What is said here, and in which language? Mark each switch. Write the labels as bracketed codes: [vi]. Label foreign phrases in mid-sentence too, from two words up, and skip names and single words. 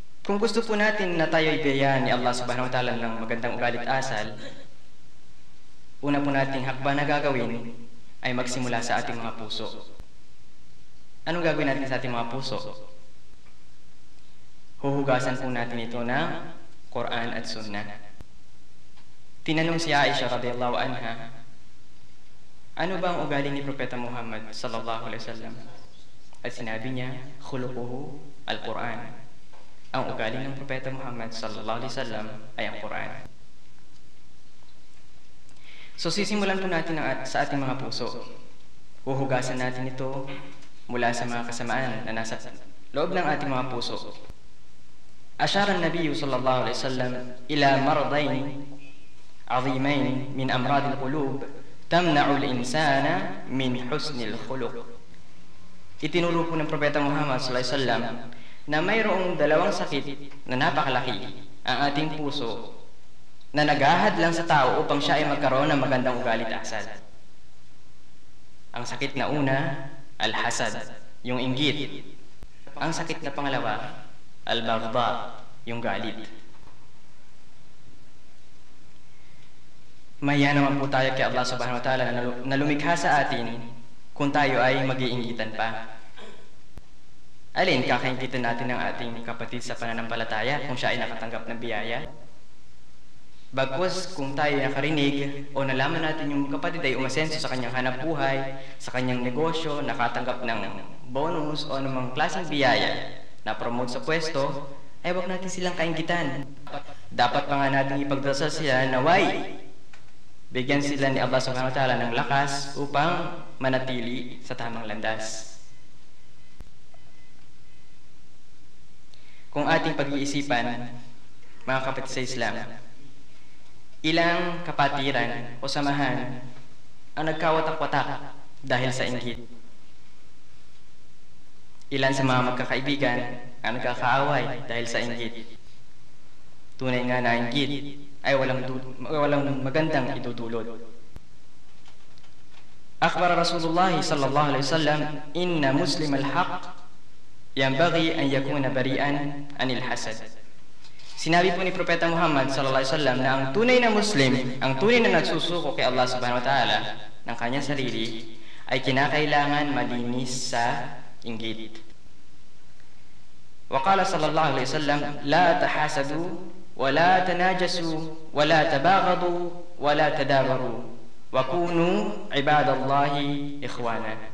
[tl] Kung gusto po natin na tayo ibigyan ni Allah [ar] سبحانه وتعالى [tl] ng magandang ugalit asal, una po nating hakbang na gagawin ay magsimula sa ating mga puso. Anong gagawin natin sa ating mga puso? Huhugasan po natin ito ng Quran at Sunnah. Tinanong si Aisha [ar] رضي الله عنها, [tl] ano ba ang ugali ni Propeta Muhammad [ar] صلى الله عليه وسلم? [tl] At sinabi niya, [ar] خلقه القرآن. [tl] Ang ugali ng Propeta Muhammad [ar] صلى الله عليه وسلم [tl] ay ang Quran. So sisimulan po natin sa ating mga puso. Huhugasan natin ito mula sa mga kasamaan na nasa loob ng ating mga puso. [ar] أشار النبي صلى الله عليه وسلم إلى مرضين عظيمين من أمراض القلوب تمنع الإنسان من حسن الخلق. [tl] Itinuro po ng Propeta Muhammad [ar] صلى الله عليه وسلم [tl] na mayroong dalawang sakit na napakalaki ang ating puso na naghahad lang sa tao upang siya ay magkaroon ng magandang ugali at asal. Ang sakit na una, al-hasad, yung inggit. Ang sakit na pangalawa, al-baghdha, yung galit. Maya naman po tayo kay Allah [ar] سبحانه وتعالى [tl] na lumikha sa atin kung tayo ay mag-iinggitan pa. Alin kakainggitan natin ng ating kapatid sa pananampalataya kung siya ay nakatanggap ng biyaya? Bagkus kung tayo ay nakarinig o nalaman natin yung kapatid ay umasenso sa kanyang hanapbuhay, sa kanyang negosyo, nakatanggap ng bonus o anumang klaseng biyaya na promote sa pwesto, ay wag natin silang kainggitan. Dapat pa nga natin ipagdasal sila na bigyan sila ni Allah [ar] سبحانه وتعالى [tl] ng lakas upang manatili sa tamang landas. Kung ating pag-iisipan, mga kapatid sa Islam, ilang kapatiran o samahan ang nagkawatak-watak dahil sa inggit. Ilan sa mga magkakaibigan ang nagkakaaway dahil sa inggit. Tunay nga na inggit ay walang magandang idudulot. [ar] أخبر رسول الله صلى الله عليه وسلم إن المسلم الحق ينبغي أن يكون بريئا عن الحسد. [tl] Sinabi po ni Propeta Muhammad [ar] صلى الله عليه وسلم [tl] na ang tunay na Muslim, ang tunay na nagsusuko kay Allah [ar] سبحانه وتعالى [tl] ng kanyang sarili ay kinakailangan malinis sa inggit. [ar] وقال صلى الله عليه وسلم لا تحاسدوا ولا تناجشوا ولا تباغضوا ولا تدابروا وكونوا عباد الله إخوانا.